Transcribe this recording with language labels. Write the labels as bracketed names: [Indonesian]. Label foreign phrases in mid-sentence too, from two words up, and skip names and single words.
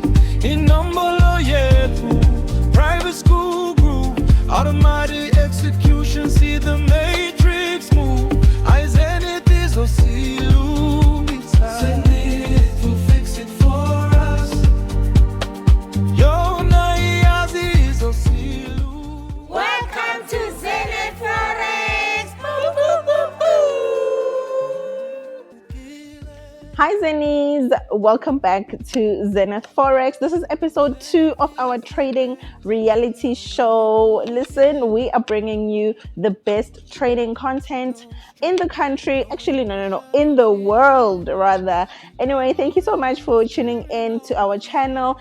[English] In Numbolo yetu, private school group, automatic execution, see the matrix move. I Zenith is Osilu. Zenith will fix it for us. Yo Naiazi is Osilu. Welcome to Zenith Forex. Boo, boo, boo, boo. Hi Zennies, welcome back to Zenith Forex. This is episode 2 of our trading reality show. Listen, we are bringing you the best trading content in the country. Actually, no, in the world rather. Anyway, thank you so much for tuning in to our channel.